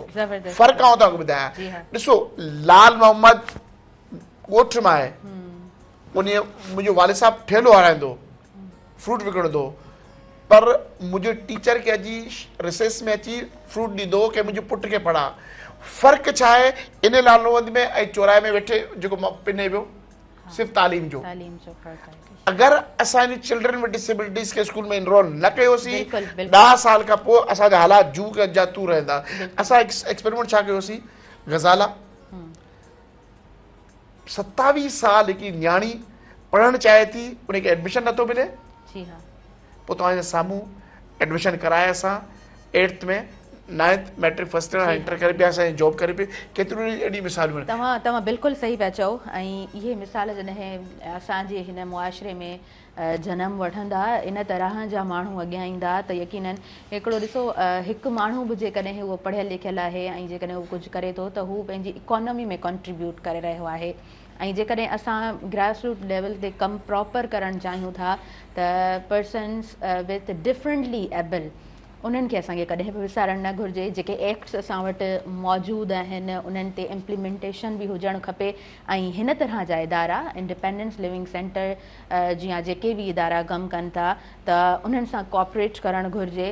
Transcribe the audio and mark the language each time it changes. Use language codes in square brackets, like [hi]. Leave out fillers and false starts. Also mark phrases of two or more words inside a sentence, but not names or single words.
[sd] फ़र्क़ु आउं तव्हांखे ॿुधायां, ॾिसो लाल मोहम्मद ॻोठ मां आहे, उन मुंहिंजो वालिद साहिबु ठेलो हलाईंदो, फ्रूट विकिणंदो, पर मुंहिंजे टीचर खे अॼु रिसेस में अची फ्रूट ॾींदो कि मुंहिंजे पुट खे पढ़ा। फ़र्क़ु छा आहे इन लाल मोहम्मद में ऐं चौराहे में वेठे जेको पिने पियो? सिर्फ़ु तालीम जो। अगरि असां इन [en] children with disabilities [sd] खे स्कूल में एनरोल न कयोसीं, 10 साल खां पोइ असांजा हालात जू जा तू रहंदा। असां एक्सपेरिमेंट छा कयोसीं? गज़ाला 27 साल हिकिड़ी न्याणी पढ़णु चाहे थी, उनखे एडमिशन नथो मिले, पोइ तव्हांजे साम्हूं एडमिशन कराए असां 8th में 9th मैट्रिक [en] first year inter [sd] करे पिया, असांजी जॉब करे पई, केतिरियूं अहिड़ी मिसालूं आहिनि। तव्हां बिल्कुलु सही पिया चओ। ऐं इहे मिसाल जॾहिं असांजे हिन मुआशिरे में जनम वठंदा, इन तरह जा माण्हू अॻियां ईंदा त यकीनन हिकिड़ो ॾिसो, हिकु माण्हू बि जेकॾहिं उहो पढ़ियल लिखियल आहे ऐं जेकॾहिं उहो कुझु करे थो त हू पंहिंजी इकोनॉमी में कॉन्ट्रीब्यूट करे रहियो आहे। ऐं जेकॾहिं असां [en] grass root level [sd] ते कमु प्रॉपर करणु चाहियूं था त [en] persons with differently able [sd] उन्हनि खे असांखे कॾहिं बि विसारणु न घुरिजे। जेके एक्ट्स असां वटि मौजूदु आहिनि उन्हनि ते इम्प्लीमेंटेशन बि हुजणु खपे। ऐं हिन तरह जा इदारा, [en] independence living center [sd] जीअं जेके बि इदारा कमु कनि था त उन्हनि सां कोऑपरेट करणु घुरिजे।